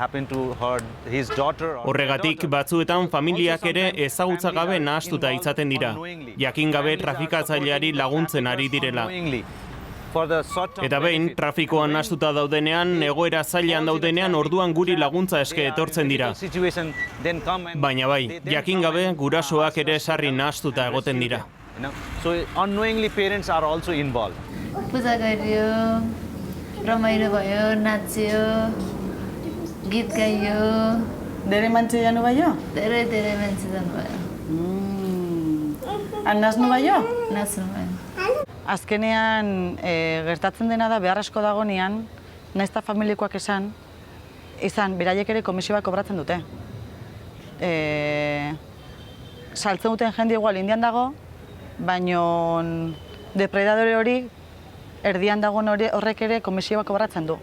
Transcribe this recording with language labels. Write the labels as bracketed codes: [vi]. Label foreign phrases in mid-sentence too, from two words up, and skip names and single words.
[eu] Horregatik batzuetan familiak ere ezagutza gabe nahastuta izaten dira, jakin gabe trafikatzaileari laguntzen ari direla. Eta behin, trafikoan nahastuta daudenean, egoera zailean daudenean, orduan guri laguntza eske etortzen dira. Baina bai, jakin gabe gurasoak ere sarri nahastuta egoten dira. [ne] पूजा गरियो रमाइलो भयो नाच्यो गीत गाइयो धेरै मान्छे जानुभयो? धेरै मान्छे जानुभयो नाच्नु भयो? नाच्नु भयो [eu] Azkenean, gertatzen dena da behar asko dagonean, nahiz eta familikoak izan, beraiek ere komisio bat kobratzen dute. Saltzen duten jende igual indian dago, baino depredadore hori, erdian dagoen horrek ere komisio bat kobratzen du.